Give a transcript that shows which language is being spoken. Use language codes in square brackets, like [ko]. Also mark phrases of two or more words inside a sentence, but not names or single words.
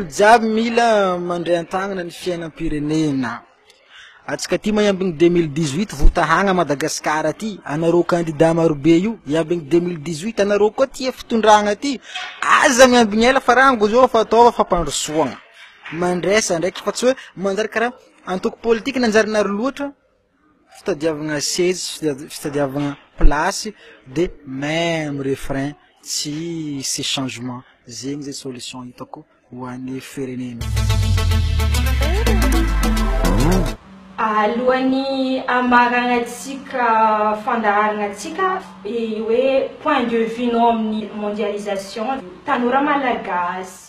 [mg] jiaby mila mandray an-tagnana ny fiainam-pirenena atsika ty mayambiny 2018 votahagna Madagasikara ty anareo candidat maro be io iambiny 2018 anareo koa tia fitondragna ty aza miambiny ela fa rango zao fataova fampandrosoagna mandresa ndraiky fa tsy hoe manjary karaha antoko politique nanjary nary loatra fitadiavagna sezy fitadiavagna [fr] place de même refrain [mg] tsy changement zegny zay solution hitako ho an'ny firenena alohan'ny amaranantsika fandaharanantsika hoe [fr] point de vue [mg] nao amin'ny mondialisation tanora malagasy